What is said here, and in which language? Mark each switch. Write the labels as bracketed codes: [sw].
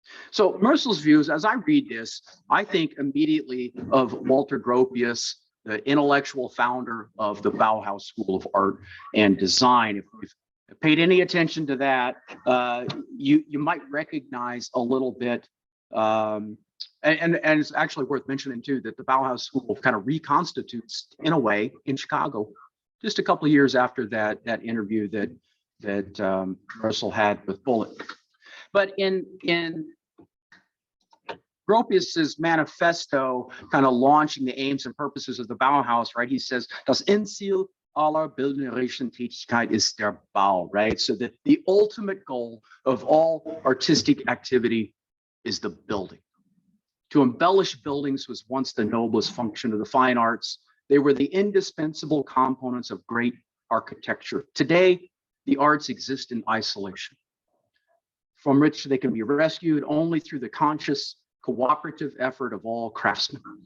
[en] So Merzel's views, as I read this, I think immediately of Walter Gropius, the intellectual founder of the Bauhaus School of Art and Design. If you've paid any attention to that, you might recognize a little bit, and it's actually worth mentioning too, that the Bauhaus School kind of reconstitutes in a way in Chicago, just a couple of years after that interview that Merzel had with Bullitt. But in Gropius's manifesto, kind of launching the aims and purposes of the Bauhaus, right? He says, [de] das Endziel aller bildnerischen Tätigkeit ist der Bau, [en] right? So that the ultimate goal of all artistic activity is the building. To embellish buildings was once the noblest function of the fine arts. They were the indispensable components of great architecture. Today, the arts exist in isolation, from which they can be rescued only through the conscious cooperative effort of all craftsmen.